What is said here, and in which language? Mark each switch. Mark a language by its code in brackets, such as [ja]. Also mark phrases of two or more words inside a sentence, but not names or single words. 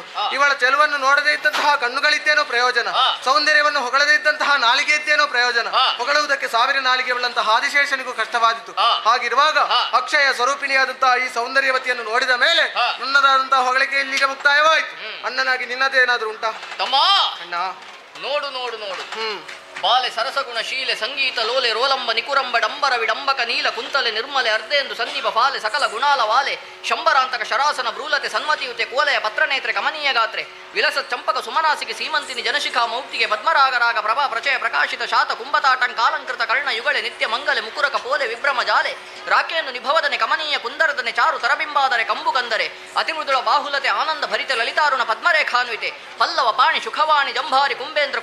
[kn] ಇವಳ ಚೆಲುವನ್ನು ನೋಡದೇ ಇದ್ದಂತಹ ಕಣ್ಣುಗಳಿದ್ದೇನೋ ಪ್ರಯೋಜನ, ಸೌಂದರ್ಯವನ್ನು ಹೊಗಳದೇ ಇದ್ದಂತಹ ನಾಲಿಗೆ ಇದ್ದೇನೋ ಪ್ರಯೋಜನ. ಹೊಗಳುವುದಕ್ಕೆ 1000 ನಾಲಿಗೆಯುಳ್ಳಂತಹ ಆದಿಶೇಷನಿಗೂ ಕಷ್ಟವಾದಿತು. ಹಾಗಿರುವಾಗ ಅಕ್ಷಯ ಸ್ವರೂಪಿಣಿಯಾದಂತಹ ಈ ಸೌಂದರ್ಯವತಿಯನ್ನು ನೋಡಿದ ಮೇಲೆ ನನ್ನದಾದಂತಹ ಹೊಗಳಿಕೆ ಇಲ್ಲಿಗೆ ಮುಕ್ತಾಯವಾಯಿತು. ಅಣ್ಣನಾಗಿ ನಿನ್ನದೇನಾದ್ರೂ ಉಂಟಾ? ಅಣ್ಣ, ನೋಡು ಬಾಲೆ ಸರಸಗುಣ ಶೀಲೆ ಸಂಗೀತ ಲೋಲೆ ರೋಲಂಬ ನಿಕುರಂಬ ಡಂಬರ ವಿಡಂಬಕ ನೀಲ ಕುಂತಲೆ ನಿರ್ಮಲೆ ಅರ್ಧೆಂದು ಸನ್ನಿಪ ಫಾಲೆ ಸಕಲ ಗುಣಾಲ ವಾಲೆ ಶಂಬರಾಂತಕ ಶರಾಸನ ಭ್ರೂಲತೆ ಸನ್ಮತಿಯುತೆ ಕೋಲೆಯ ಪತ್ರನೇತ್ರೆ ಕಮನೀಯ ಗಾತ್ರೆ ವಿಲಸ ಚಂಪಕ ಸುಮನಾಸಿಗೆ ಸೀಮಂತಿನಿ ಜನಶಿಖಾ ಮೌಕ್ತಿಗೆ ಪದ್ಮರಾಗರಾಗ ಪ್ರಭಾ ಪ್ರಚಯ ಪ್ರಕಾಶಿತ ಶಾತ ಕುಂಭತಾಟಂಕಾಲಂಕೃತ ಕರ್ಣ ಯುಗಳೆ ನಿತ್ಯ ಮಂಗಲೆ ಮುಕುರಕ ಪೋಲೆ ವಿಭ್ರಮ ಜಾಲೆ ರಾಕೆಯನ್ನು ನಿಭವದನೆ ಕಮನೀಯ ಕುಂದರದನೆ ಚಾರು ತರಬಿಂಬಾದರೆ ಕಂಬು ಕಂದರೆ ಅತಿಮೃದುಳ ಬಾಹುಲತೆ ಆನಂದ ಭರಿತ ಲಲಿತಾರುಣ ಪದ್ಮರೇಖಾನ್ವಿತೆ ಪಲ್ಲವ ಪಾಣಿ ಶುಖವಾಣಿ ಜಂಭಾರಿ ಕುಂಬೇಂದ್ರ